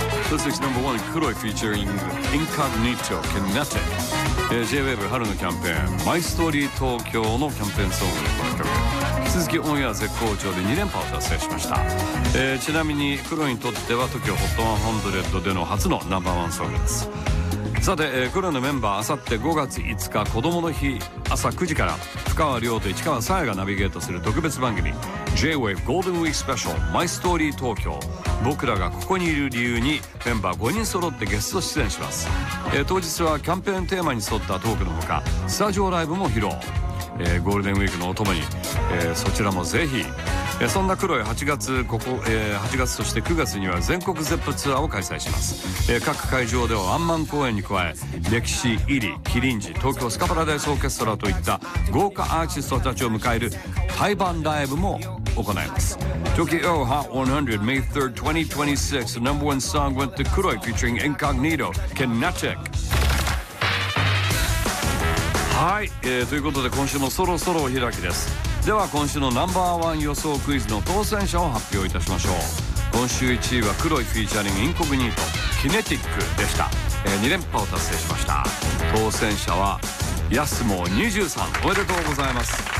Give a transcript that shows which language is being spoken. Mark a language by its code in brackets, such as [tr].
[en] This week's number one, Kuroi featuring Incognito, Kinetic. [ja] J-Wave 春のキャンペーン、マイストーリー東京のキャンペーンソングです。引き続きオンエア絶好調で2連覇を達成しました。ちなみに Kuroiにとっては TOKIO HOT 100での初のナンバーワンソングです。さて、Kuroiのメンバー、あさって5月5日子どもの日朝9時から深川亮と市川紗耶がナビゲートする特別番組 J-WAVE ゴールデンウィークスペシャルマイストーリー東京、僕らがここにいる理由にメンバー5人揃ってゲスト出演します。当日はキャンペーンテーマに沿ったトークのほかスタジオライブも披露。ゴールデンウィークのお供に、そちらもぜひ。そんなKuroi、8月として9月には全国ゼップツアーを開催します。各会場ではアンマン公演に加え、歴史入り、キリンジ、東京スカパラダイスオーケストラといった豪華アーティストたちを迎える対バンライブも行います。 [en] TOKIO HOT 100 May 3rd 2026 The number one song went to Kuroi featuring Incognito, Kinetic。 [ja] はい、ということで今週もそろそろお開きです。では今週のナンバーワン予想クイズの当選者を発表いたしましょう。今週1位はKuroiフィーチャリングインコグニート、キネティックでした。 2連覇を達成しました。当選者はヤスモ23、おめでとうございます。